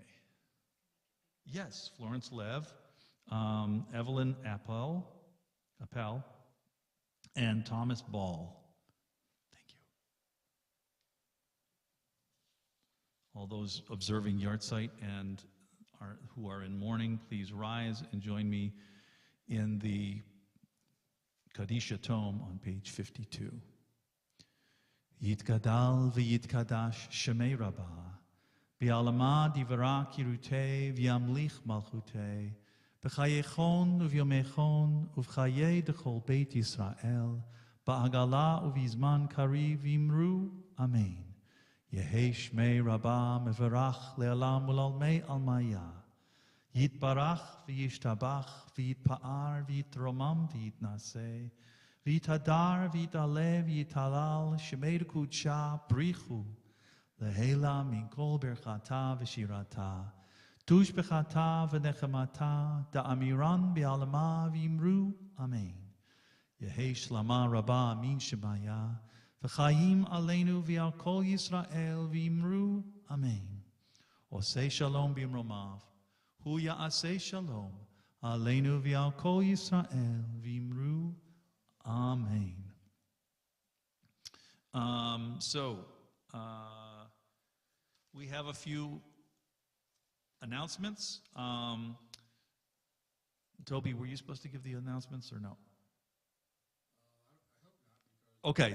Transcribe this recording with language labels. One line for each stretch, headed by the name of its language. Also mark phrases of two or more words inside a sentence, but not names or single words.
English: Yes, Florence Lev, Evelyn Appel, and Thomas Ball. Thank you. All those observing yahrzeit and who are in mourning, please rise and join me in the Kadisha tome on page 52.
Aramaic: יתגדל ויתקדש שמיה רבא, בעלמא די ברא כרעותיה וימליך מלכותיה, בחייכון וביומיכון ובחיי דכל בית ישראל, בעגלא ובזמן קריב ואמרו, אמן. יהא שמיה רבא מברך לעלם ולעלמי עלמיא, יתברך וישתבח ויתפאר ויתרומם ויתנשא, ויתהדר ויתעלה ויתהלל שמיה דקודשא בריך הוא לעלא מן כל ברכתא ושירתא תשבחתא ונחמתא דאמירן בעלמא ואמרו אמן. יהא שלמא רבא מן שמיא וחיים עלינו ועל כל ישראל ואמרו אמן.
Hebrew: עושה שלום במרומיו הוא יעשה שלום עלינו ועל כל ישראל ואמרו אמן.
English: We have a few announcements. Toby, were you supposed to give the announcements or no? Okay.